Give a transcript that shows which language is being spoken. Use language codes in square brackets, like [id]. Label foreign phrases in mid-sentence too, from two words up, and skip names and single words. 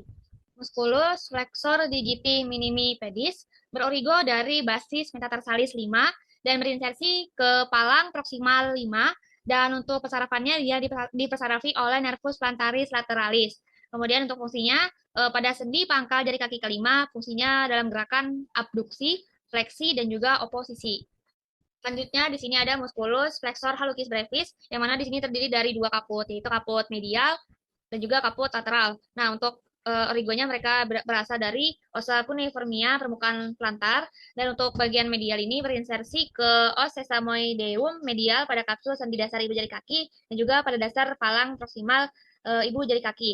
[id] Musculus flexor digiti minimi pedis berorigo dari basis metatarsalis 5 dan berinsersi ke palang proksimal 5, dan untuk pesarafannya dia dipesarafi oleh nervus plantaris lateralis. Kemudian untuk fungsinya pada sendi pangkal jari kaki kelima, fungsinya dalam gerakan abduksi, fleksi, dan juga oposisi. Selanjutnya di sini ada musculus flexor hallucis brevis, yang mana di sini terdiri dari 2 kaput, yaitu kaput medial dan juga kaput lateral. Nah, untuk origonya mereka berasal dari osa cuneiformia permukaan plantar, dan untuk bagian medial ini berinsersi ke os sesamoideum medial pada kapsul sendi dasar ibu jari kaki dan juga pada dasar palang proksimal ibu jari kaki.